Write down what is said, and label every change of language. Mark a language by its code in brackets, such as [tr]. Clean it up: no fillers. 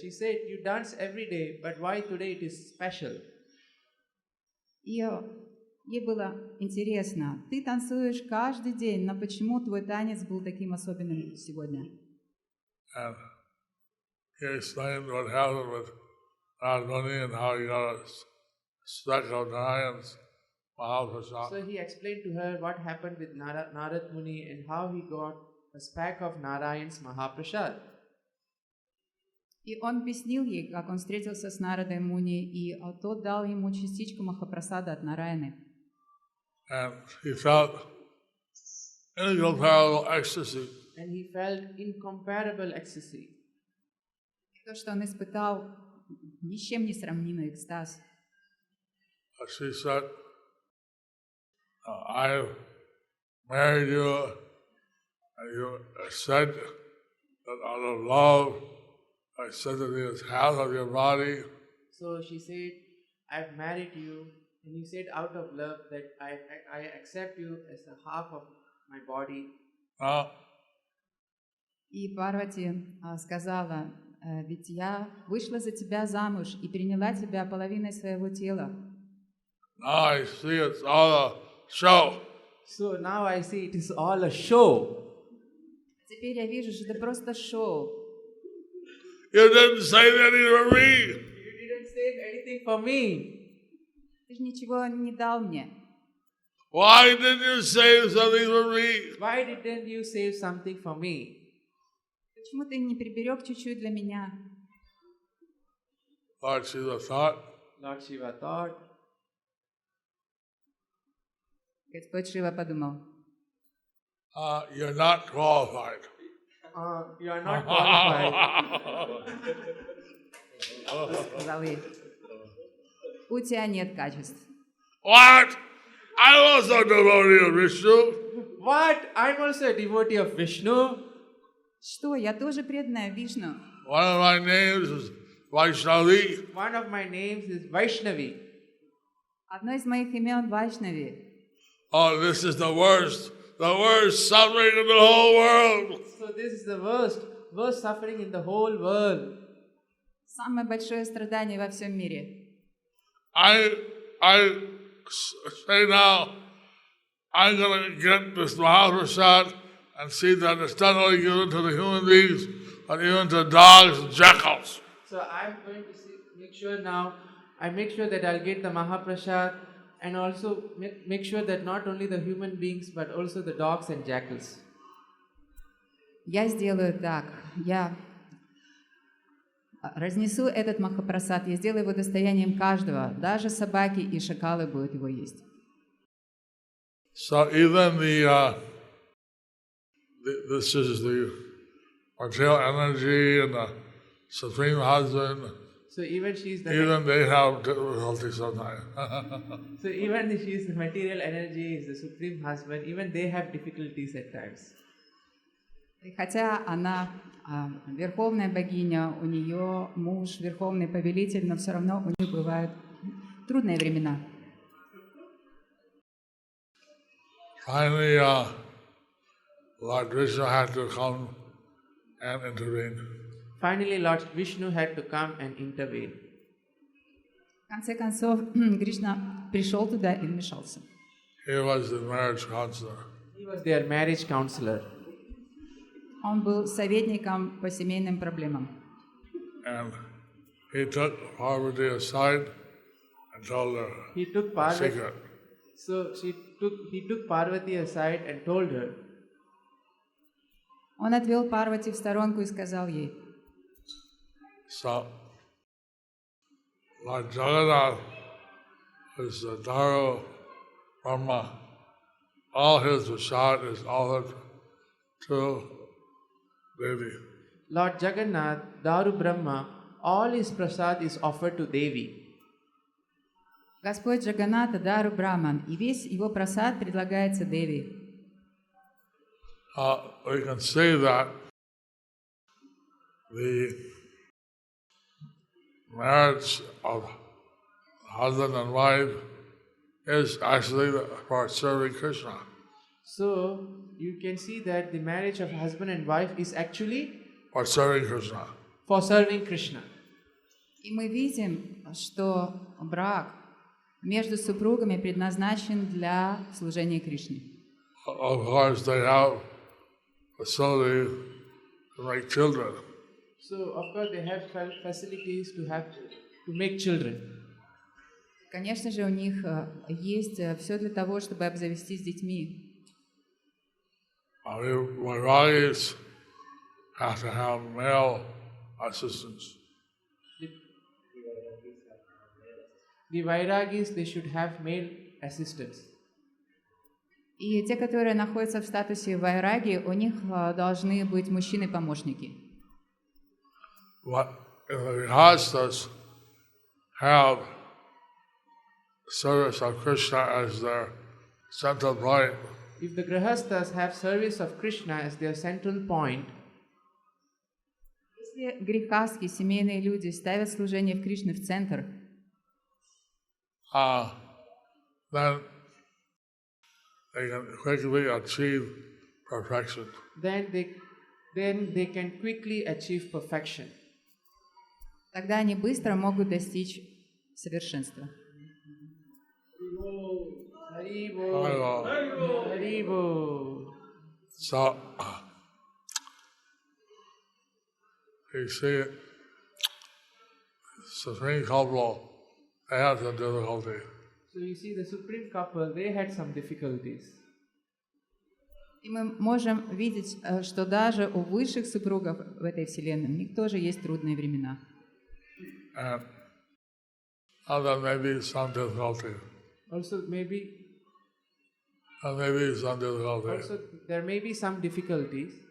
[en] She said, you dance every day, but why today it is special? [ru] И ей было интересно, ты танцуешь каждый день, но почему твой танец был таким особенным сегодня? [en] And he explained what happened with Narad and how he got a speck of Narayan's Mahaprasad. So he explained to her what happened with Narad Muni and how he got a speck of Narayan's Mahaprasad. [ru] И он объяснил ей, как он встретился с Нарадой Муни, и тот дал ему частичку Махапрасада от Нараяны. [en] And he felt incomparable ecstasy. And he felt incomparable ecstasy. [ru] То, что он испытал, ни с чем не сравнимый экстаз. [en] She said, I married you, and you said that out of love, I said that he is half of your body. So she said, I've married you, and you said out of love that I accept you as a half of my body. [ru] И Парвати сказала, ведь я вышла за тебя замуж и приняла тебя половиной своего тела. [en] Now I see it's all a show. So now I see it is all a show. [ru] Теперь я вижу, что это просто шоу. [en] You didn't save anything for me. You didn't save anything for me. [ru] Ты же ничего не дал мне. [en] Why didn't you save something for me? Why didn't you save something for me? [ru] Почему ты не приберег чуть-чуть для меня? [en] Lord Shiva thought. Lord Shiva thought. [ru] Господь Шива подумал. [en] You're not qualified. You are not qualified. [ru] Сказал ей, у тебя нет качеств. [en] What? I'm also a devotee of Vishnu. What? I'm also a devotee of Vishnu. [ru] Что? Я тоже преданная Вишну. [en] One of my names is Vaishnavi. One of my names is Vaishnavi. [ru] Одно из моих имен Вайшнави. [en] Oh, this is the worst suffering in the whole world. So this is the worst suffering in the whole world. [ru] Самое большое страдание во всем мире. [en] I say now, I'm going to get this Mahaprasad and see that it's not only given to the human beings, but even to dogs and jackals. So I'm going to make sure now, I make sure that I'll get the Mahaprasad and also make sure that not only the human beings, but also the dogs and jackals. [ru] Я сделаю так. Я разнесу этот Махапрасад, я сделаю его достоянием каждого. Даже собаки и шакалы будут его есть. [en] So even this is the material energy and the Supreme Husband. So even they have difficulty sometimes. So even if she is the material energy, is the Supreme Husband, even they have difficulties at times. [ru] И хотя она верховная богиня, у нее муж верховный повелитель, но все равно у них бывают трудные времена. [en] Finally, Lord Krishna had to come and intervene. Finally, Lord Vishnu had to come and intervene. [ru] В конце концов, Кришна пришел туда и вмешался. [en] He was the marriage counselor. He was their marriage counselor. [ru] Он был советником по семейным проблемам. [en] And he took Parvati aside and told her He took a Parvati. secret. So he took Parvati aside and told her. [ru] Он отвел Парвати в сторонку и сказал ей: [en] So, Lord Jagannath is the Daru Brahma. All his prasad is offered to Devi. Lord Jagannath, Daru Brahma, all his prasad is offered to Devi. [ru] Господь Джаганата Дару Браман, и весь его прасад предлагается Деви. [en] We can see that the marriage of husband and wife is actually for serving Krishna. So you can see that the marriage of husband and wife is actually For serving Krishna. for serving Krishna. [ru] И мы видим, что брак между супругами предназначен для служения Кришне. [en] Of course, they have facility to make children. So of course they have facilities to make children. [ru] Конечно же, у них есть все для того, чтобы обзавестись детьми. [en] Vairagis have to have male assistants. The Vairagis, they should have male assistants. [ru] И те, которые находятся в статусе вайраги, у них должны быть мужчины-помощники. [en] But if the Grihasthas have service of Krishna as their central point, If the Grihasthas have service of Krishna as their central point, [ru] Если грехастские семейные люди ставят служение в Кришне в центр, [en] then they can quickly achieve perfection. then they can quickly achieve perfection. [ru] тогда они быстро могут достичь совершенства. Haribo. Haribo. [en] So, you see, supreme couple, they have some difficulty. So you see the supreme couple, they had some difficulties. [ru] И мы можем видеть, что даже у высших супругов в этой вселенной у них тоже есть трудные времена. [en] And there may be some difficulty. Also There may be some difficulty.